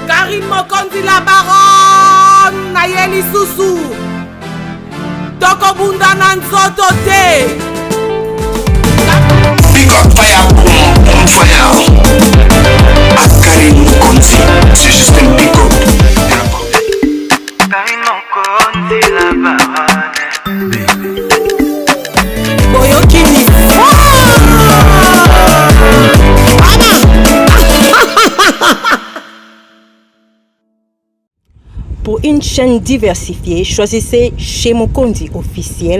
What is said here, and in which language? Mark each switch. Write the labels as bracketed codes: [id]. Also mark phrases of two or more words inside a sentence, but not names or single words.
[ln] Karine Mokonzi [fr] la baronne [ln] Nayeli Susu Tokobunda na nzoto te. [en] Big up fire, boom fire. [fr] Karine Mokonzi, c'est juste un [en] big up. [fr] Karine Mokonzi la baronne. [ln] Boyokini. [fr] Pour une chaîne diversifiée, choisissez chez Mokonzi officiel.